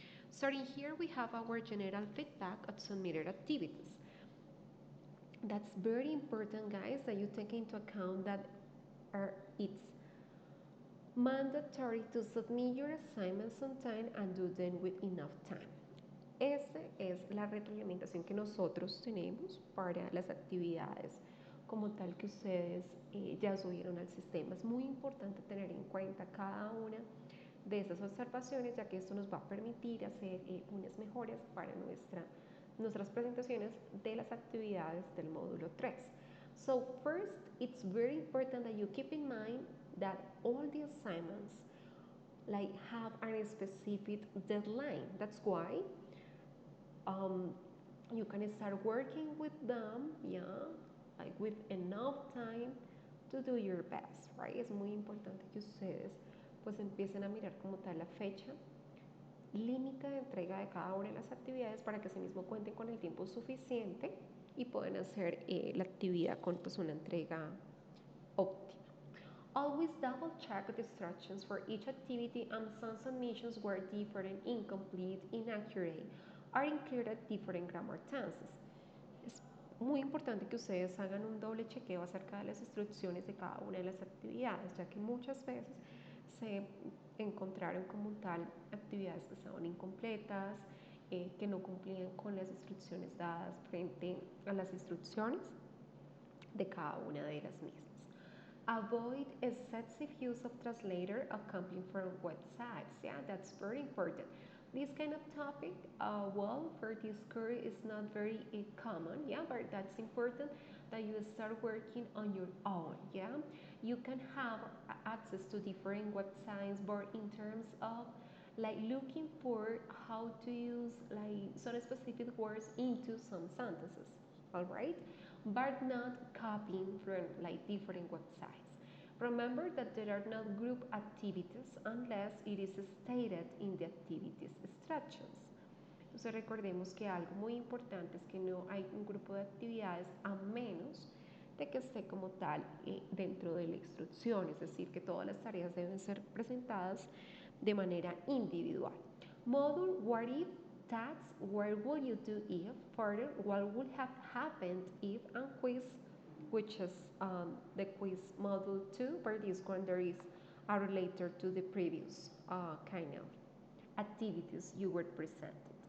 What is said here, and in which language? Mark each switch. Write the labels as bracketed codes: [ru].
[en] Starting here, we have our general feedback of submitted activities. That's very important, guys, that you take into account that it's mandatory to submit your assignments on time and do them with enough time. [es] Esa es la retroalimentación que nosotros tenemos para las actividades como tal que ustedes ya subieron al sistema. Es muy importante tener en cuenta cada una de esas observaciones, ya que esto nos va a permitir hacer unas mejoras para nuestras presentaciones de las actividades del módulo 3. [en] So first, it's very important that you keep in mind that all the assignments have a specific deadline. That's why you can start working with them, with enough time to do your best, right? [es] Es muy importante que ustedes pues empiecen a mirar como tal la fecha límite de entrega de cada una de las actividades para que mismo cuenten con el tiempo suficiente y puedan hacer la actividad con pues una entrega óptima. [en] Always double check the instructions for each activity, and some submissions were different, incomplete, inaccurate, or included different grammar tenses. [es] Es muy importante que ustedes hagan un doble chequeo acerca de las instrucciones de cada una de las actividades, ya que muchas veces se encontraron como tal actividades que estaban incompletas, que no cumplían con las instrucciones dadas frente a las instrucciones de cada una de las mismas. [en] Avoid excessive use of translator accompanying from websites. Yeah, that's very important. This kind of topic, for this course is not very common, but that's important that you start working on your own, You can have access to different websites, but in terms of looking for how to use some specific words into some sentences, all right? But not copying from different websites. Remember that there are no group activities unless it is stated in the activities instructions. [es] Entonces recordemos que algo muy importante es que no hay un grupo de actividades a menos de que esté como tal dentro de la instrucción, es decir, que todas las tareas deben ser presentadas de manera individual. [en] Module what if, tasks, where would you do if, further, what would have happened if, and quiz, which is the quiz module 2, but this one there is are related to the previous kind of activities you were presented.